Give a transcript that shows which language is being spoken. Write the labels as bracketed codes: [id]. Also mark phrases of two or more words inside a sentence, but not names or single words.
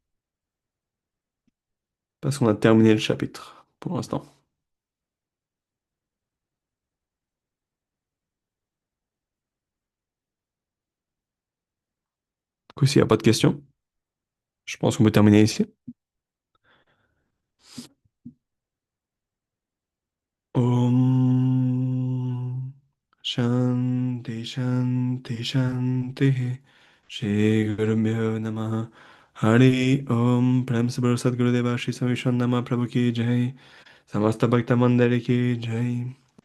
[fr] Parce qu'on a terminé le chapitre pour l'instant. Du coup, s'il n'y a pas de questions, je pense qu'on peut terminer ici. [sa] ॐ शान्ति शान्ति शान्ति श्री गुरुभ्यो नमः हरि ॐ [hi] प्रेम से बोलो सद्गुरुदेव श्री सामी नाम प्रभु की जय समस्त भक्त मंडली की जय Samasta Bhakta Mandali ki Jai